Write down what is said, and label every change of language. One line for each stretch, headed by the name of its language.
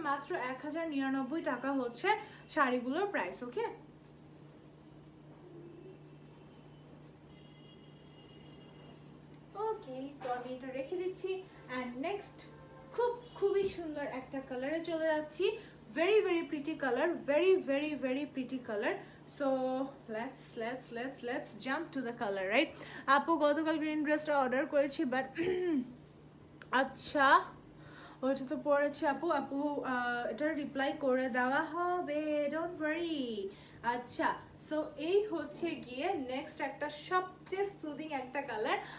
Bangla: মাত্র 1099 টাকা হচ্ছে শাড়িগুলোর প্রাইস। ওকে, তো আমি এটা রেখে দিচ্ছি অ্যান্ড নেক্সট খুবই সুন্দর একটা কালারে চলে যাচ্ছি।
English: very pretty color, very pretty color. So let's jump to the color, right?
Bangla: আপু গতকাল গ্রিন ড্রেসটা অর্ডার করেছি, বাট আচ্ছা ওইটা তো পড়েছি আপু এটা রিপ্লাই করে দেওয়া হবে, ডোন্ট ওয়ারি। আচ্ছা, সো এই হচ্ছে গিয়ে নেক্সট একটা সবচেয়ে সুদিং একটা কালার।